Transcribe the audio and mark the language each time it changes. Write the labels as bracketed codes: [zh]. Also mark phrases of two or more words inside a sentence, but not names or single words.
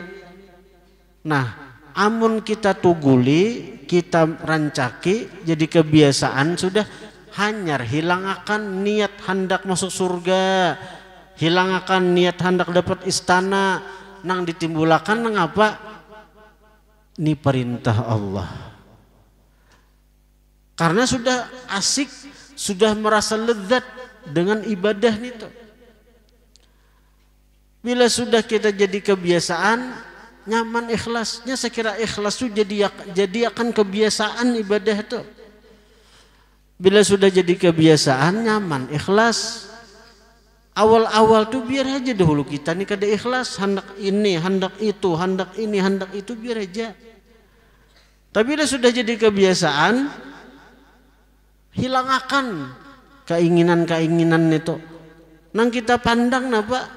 [bjn] Nah, amun kita tuguli, kita rancaki jadi kebiasaan sudah hanyar, hilang akan niat hendak masuk surga, hilang akan niat hendak dapat istana, nang ditimbulakan nang apa? [id] Ini perintah Allah. Karena sudah asik, sudah merasa lezat dengan ibadah itu. Bila sudah kita jadi kebiasaan, nyaman ikhlasnya, saya kira ikhlas itu jadi akan kebiasaan ibadah itu. Bila sudah jadi kebiasaan, nyaman ikhlas. [bjn] Awal-awal tuh biar aja dahulu kita nih kada ikhlas, hendak ini, hendak itu, hendak ini, hendak itu, biar aja. [id] Tapi bila sudah jadi kebiasaan, hilang akan keinginan-keinginan itu. [bjn] Nang kita pandang napa?